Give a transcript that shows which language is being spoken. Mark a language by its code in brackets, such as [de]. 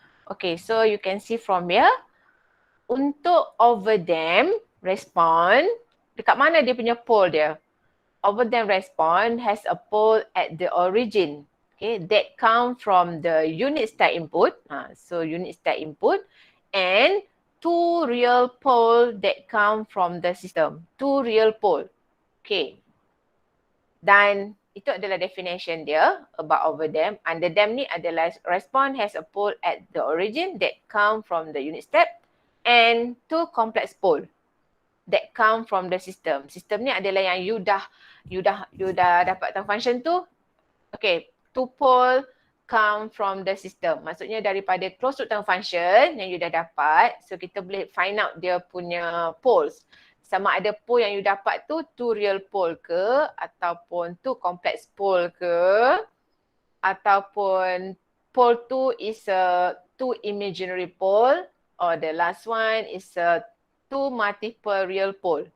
[en] Okay, so you can see from here, [ms] untuk [en] overdamp response, [ms] dekat mana dia punya pole dia? [en] Overdamp response has a pole at the origin. Okay, that come from the unit step input. So unit step input and two real pole that come from the system. Two real pole. Okay. [ms] Dan itu adalah definition dia [en] about over them. Under them [ms] ni adalah [en] response has a pole at the origin that come from the unit step and two complex pole that come from the system. [ms] System ni adalah yang you dah dapatkan function tu. [en] Okay, two pole come from the system. [ms] Maksudnya daripada closed loop term function yang you dah dapat, so kita boleh find out dia punya poles. Sama ada pole yang you dapat tu [en] two real pole [ms] ke, ataupun [en] two complex pole [ms] ke, ataupun pole tu [en] is a two imaginary pole, or the last one is a two multiple real pole.